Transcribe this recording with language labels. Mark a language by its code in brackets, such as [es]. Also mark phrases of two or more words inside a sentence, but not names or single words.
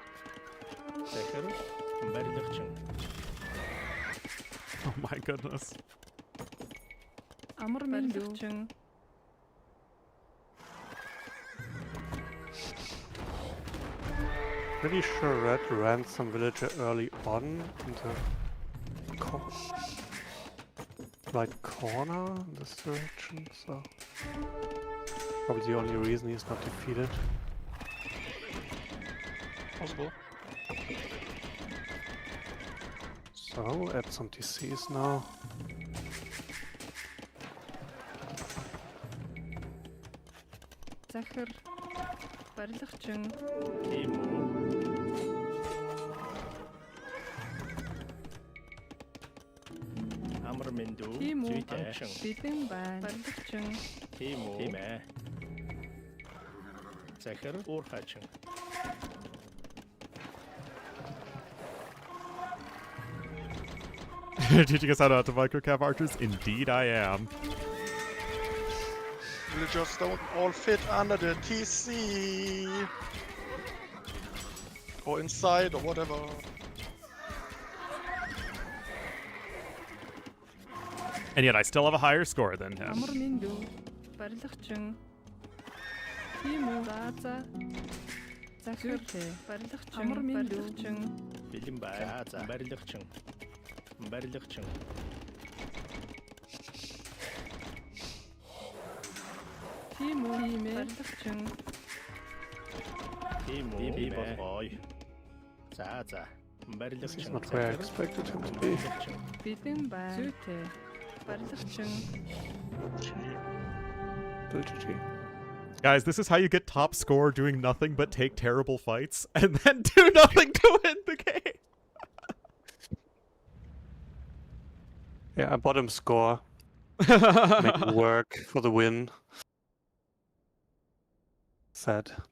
[mn] Захир барилгачин. [en] Oh my goodness. [mn] Амар барилгачин. [en] Pretty sure Red ran some villager early on in the right corner in this direction, so probably the only reason he's not defeated. Possible. So add some DCs now. [mn] Захир барилгачин. Тийм үү. Амар минду Тийм үү. зүйтэй. Бидэн байна. Барилгачин. Тийм үү. Тийм ээ. Захир уурхачин. [en] Teaching us how to microcap archers? Indeed I am. Villagers don't all fit under the TC. Or inside or whatever. And yet I still have a higher score than him. [mn] Амар минду барилгачин. Тийм үү. За. Захир барилгачин. Амар барилгачин. Бэлэн байна. За барилгачин. Барилгачин. Тийм үү. Барилгачин. Тийм үү. Би болгоё. За. [en] This is [mn] Барилгачин. [en] not where I expected him to be. [mn] Бидэн байна. Зүйтэй. Барилгачин. [en] Still GG. Guys, this is how you get top score doing nothing but take terrible fights and then do nothing to win the game. Yeah, bottom score. Make it work for the win. Sad.